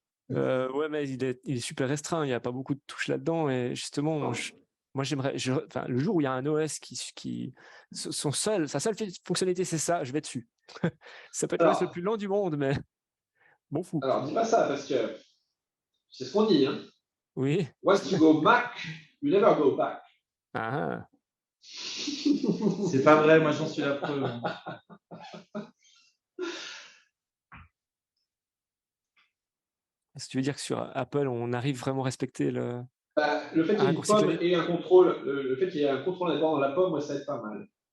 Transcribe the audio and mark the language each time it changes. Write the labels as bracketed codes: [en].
[fr] ouais, mais il est super restreint. Il n'y a pas beaucoup de touches là-dedans. Et justement, moi, j'aimerais. Le jour où il y a un OS sa seule fonctionnalité, c'est ça, je vais dessus. Ça peut être l'OS le plus lent du monde, mais bon fou. Alors, dis pas ça parce que c'est ce qu'on dit. Hein. Oui. [en] Once you go Mac, you never go back. Ah. [fr] C'est pas vrai, moi j'en suis la preuve. Est-ce que tu veux dire que sur Apple, on arrive vraiment à respecter le fait qu'il y ait une pomme et un contrôle, le fait qu'il y ait un contrôle là-dedans dans la pomme, ça aide pas mal.